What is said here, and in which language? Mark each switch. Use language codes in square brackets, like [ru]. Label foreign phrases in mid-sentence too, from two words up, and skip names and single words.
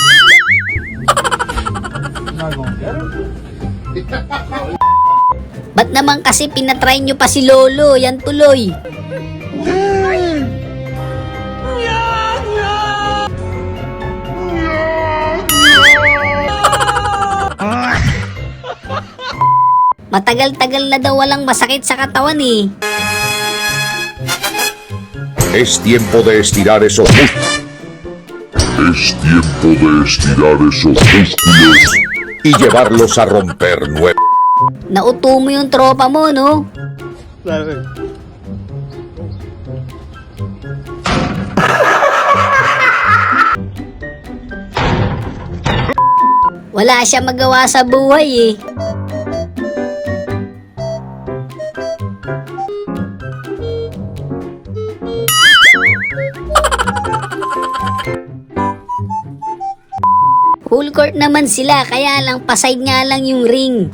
[tl] Ba't naman kasi pinatry nyo pa si Lolo? Yan tuloy. Matagal-tagal na daw walang masakit sa katawan eh. [es] Es tiempo de estirar esos músculos. Es tiempo de estirar esos músculos y llevarlos a romper nuevos. [tl] Nauto mo yung tropa mo, no? Wala siya magawa sa buhay eh. [en] Full court [tl] naman sila, kaya lang paside nga lang yung ring.